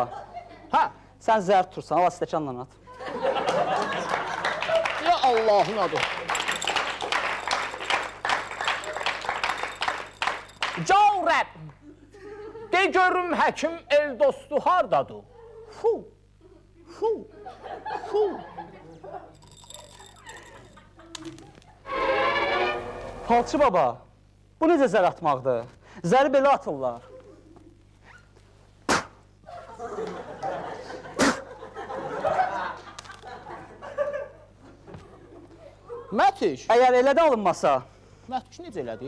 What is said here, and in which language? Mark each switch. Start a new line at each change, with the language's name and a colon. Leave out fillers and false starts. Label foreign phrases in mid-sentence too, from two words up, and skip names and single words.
Azerbaijani: Hə, sən zər tutursan, ala stəkanla at. ya Allahın adı. Yavrəm, de görüm həkim el dostu hardadır? Fu, fu, fu. Falçı baba, bu necə zər atmaqdır? Zəri belə atırlar. Mətiş, Əgər elə də alınmasa, Mətiş necə elədi?